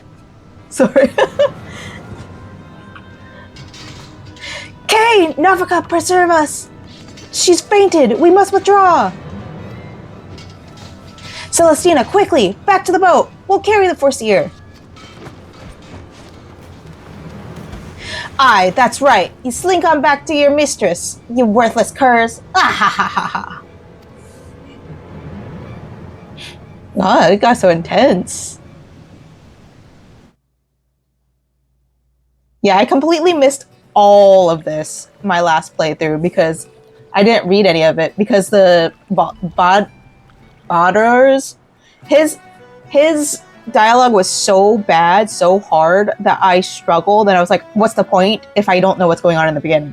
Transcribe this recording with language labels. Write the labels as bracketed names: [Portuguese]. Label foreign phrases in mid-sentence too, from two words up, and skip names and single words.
[English] Sorry. Kay, Navika, preserve us. She's fainted! We must withdraw! Celestina, quickly! Back to the boat! We'll carry the Forcier! Aye, that's right. You slink on back to your mistress, you worthless curs. Ah ha ha ha ha. Oh, it got so intense. Yeah, I completely missed all of this my last playthrough because I didn't read any of it because the Bodder's his dialogue was so bad, so hard that I struggled and I was like, what's the point if I don't know what's going on in the beginning?